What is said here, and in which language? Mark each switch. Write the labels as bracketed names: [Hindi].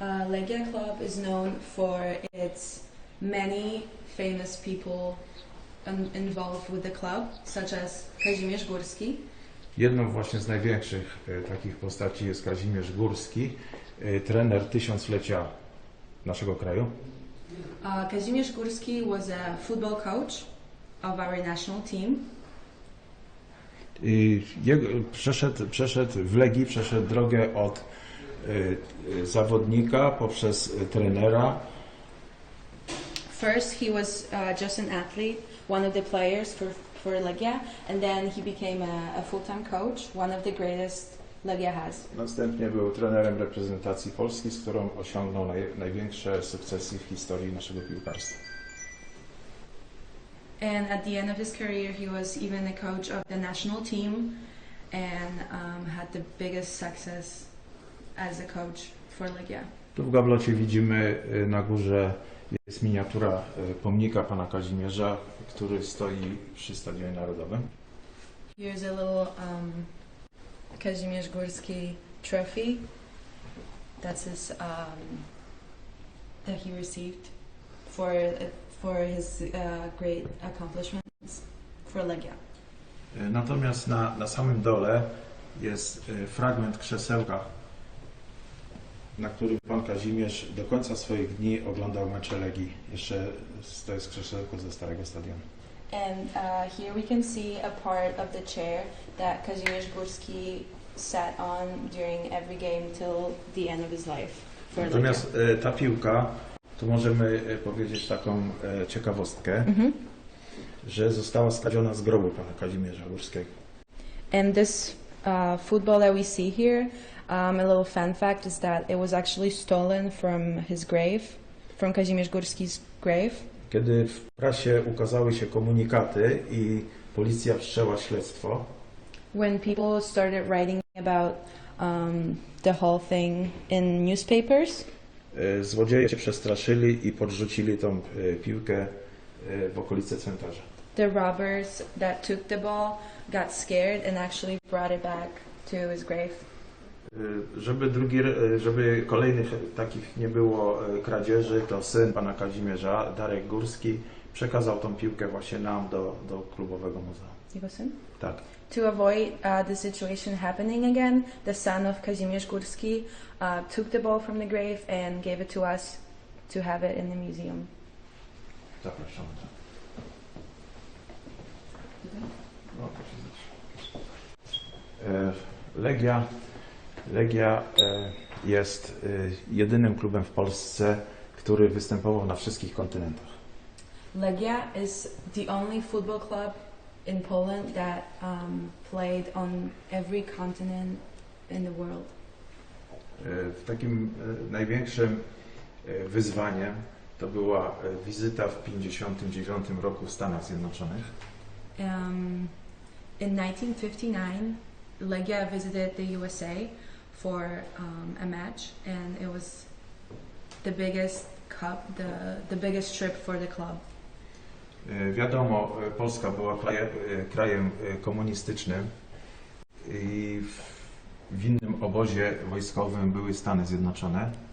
[English] Legia Club is known for its many famous people involved with the club, such as Kazimierz Górski. [Polish] Jedną właśnie z największych takich postaci jest Kazimierz Górski, trener tysiąclecia naszego kraju. [English] Kazimierz Górski was a football coach of our national team. [Polish] I przeszedł w Legii, przeszedł drogę od zawodnika poprzez trenera. [English] First, he was just an athlete, one of the players for Legia, and then he became a full-time coach, one of the greatest Legia has. [Polish] Następnie był trenerem reprezentacji Polski, z którą osiągnął największe sukcesy w historii naszego piłkarstwa. [English] And at the end of his career, he was even a coach of the national team and had the biggest success as a coach for Legia. [Polish] Tu w gablocie widzimy na górze jest miniatura pomnika pana Kazimierza, który stoi przy Stadionie Narodowym. [English] Here's a little Kazimierz Górski trophy. That's his that he received for his great accomplishments for Legia. [Polish] Natomiast na samym dole jest fragment krzesełka, na którym pan Kazimierz do końca swoich dni oglądał mecze Legii. Jeszcze to jest krzesełko ze starego stadionu. [English] And here we can see a part of the chair that Kazimierz Górski sat on during every game till the end of his life. [Polish] Natomiast ta piłka, tu możemy powiedzieć taką ciekawostkę, że została skradziona z grobu pana Kazimierza Górskiego. [English] And this football that we see here, a little fun fact is that it was actually stolen from his grave, from Kazimierz Górski's grave. [Polish] Kiedy w prasie ukazały się komunikaty i policja wszczęła śledztwo, [English] When people started writing about the whole thing in newspapers, [Polish] złodzieje się przestraszyli i podrzucili tą piłkę w okolice cmentarza. [English] the robbers that took the ball got scared and actually brought it back to his grave. [Polish] Żeby kolejnych takich nie było kradzieży, to syn pana Kazimierza, Darek Górski, przekazał tą piłkę właśnie nam do klubowego muzeum. Jego syn? Tak. [English] To avoid the situation happening again, the son of Kazimierz Górski took the ball from the grave and gave it to us to have it in the museum. [Polish] Zapraszamy. Legia jest jedynym klubem w Polsce, który występował na wszystkich kontynentach. [English] Legia is the only football club in Poland that played on every continent in the world. [Polish] Takim największym wyzwaniem to była wizyta w 1959 roku w Stanach Zjednoczonych. [English] In 1959, Legia visited the USA for a match, and it was the biggest cup, the biggest trip for the club. [Polish] Wiadomo, Polska była krajem komunistycznym i w innym obozie wojskowym były Stany Zjednoczone.